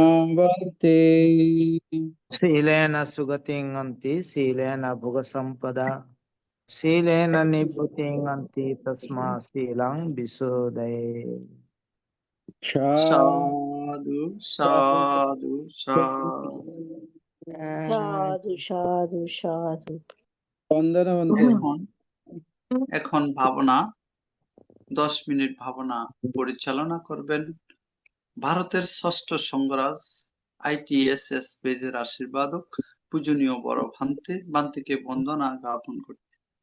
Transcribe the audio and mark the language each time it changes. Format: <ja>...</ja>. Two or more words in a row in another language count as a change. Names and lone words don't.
<bn>সম্পত্তি</bn> <pi>శీలేన సుగతిం అంతి శీలేన భుగ సంపద శీలేన నిభృతిం అంతి తస్మా శీలం విశోదయే.</pi> <bn>সাধু সাধু সাধু। সাধু সাধু সাধু। বন্দনা বন্ধু। এখন ভাবনা 10 মিনিট ভাবনা পরিচালনা করবেন ভারতের ষষ্ঠ সংঘরাজ ITSS বেজের আশীর্বাদক পূজনীয় বড় ভান্তিকে বন্দনা জ্ঞাপন করতে।</bn>